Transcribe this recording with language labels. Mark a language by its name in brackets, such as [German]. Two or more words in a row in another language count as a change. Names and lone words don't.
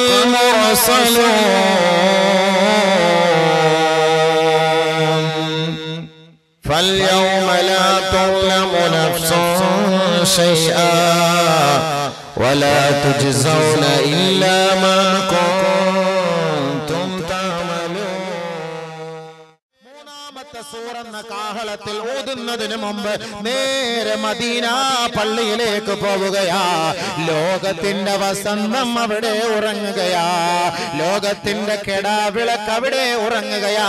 [Arabic] المرسلون فاليوم لا تظلم نفس شيئا ولا تجزون إلا ما كنتم تعملون [Malayalam] സൂറന്ന കാഹളത്തിൽ ഊതുന്നതിന് മുമ്പ് നേരെ മദീന പള്ളിയിലേക്ക് പോവുകയാ. ലോകത്തിന്റെ വസന്തം അവിടെ ഉറങ്ങുകയാ. ലോകത്തിന്റെ കെടാവിളക്ക് അവിടെ ഉറങ്ങുകയാ.